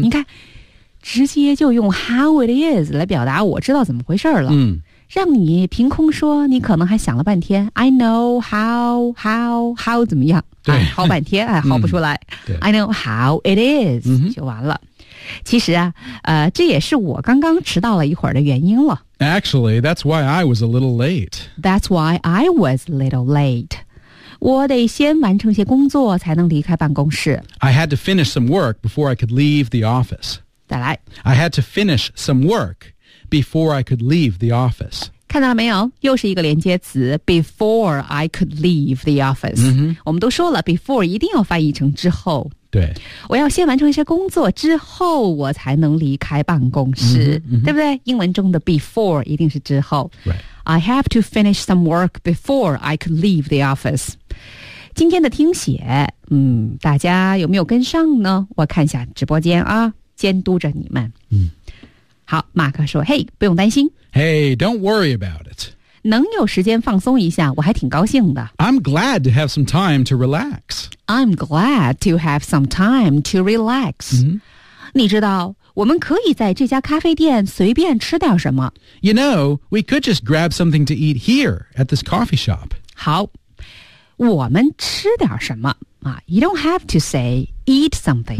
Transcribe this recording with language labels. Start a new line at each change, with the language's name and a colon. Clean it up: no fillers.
Chinese: 你看直接就用
English: how it is
Chinese: 来表达我知道怎么回事了。嗯、mm.。让你凭空说你可能还想了半天
English: I know how
Chinese: 怎么样对、啊、好半天还好不出来、嗯、
English: I know how it is、嗯、
Chinese: 就完了其实啊这也是我刚刚迟到了一会儿的原因了
English: Actually, that's why I was a little late That's why I was a little late
Chinese: 我得先完成些工作才能离开办公室
English: I had to finish some work before I could leave the office
Chinese: 再来
English: I had to finish some workBefore I could leave the office.
Chinese: 看到了没有又是一个连接词
English: Before I could leave the office.、 Mm-hmm.
Chinese: 我们都说了 before 一定要翻译成之后。对。我要先完成一些工作之后我才能离开办公室。 Mm-hmm. 对不对英文中的 before 一定是之后。
English: Right. I have to finish some work before I could leave the office.
Chinese: 今天的听写大家有没有跟上呢我看一下直播间啊监督着你们。嗯。好马克说嘿、hey, 不用担心。
English: Hey, don't worry about it.
Chinese: 能有时间放松一下我还挺高兴的。
English: I'm glad to have some time to relax. I'm glad to have some time to relax.、 Mm-hmm.
Chinese: 你知道我们可以在这家咖啡店随便吃点什么。
English: You know, we could just grab something to eat here at this coffee shop.
Chinese: 好我们吃点什么、
English: You don't have to say eat something.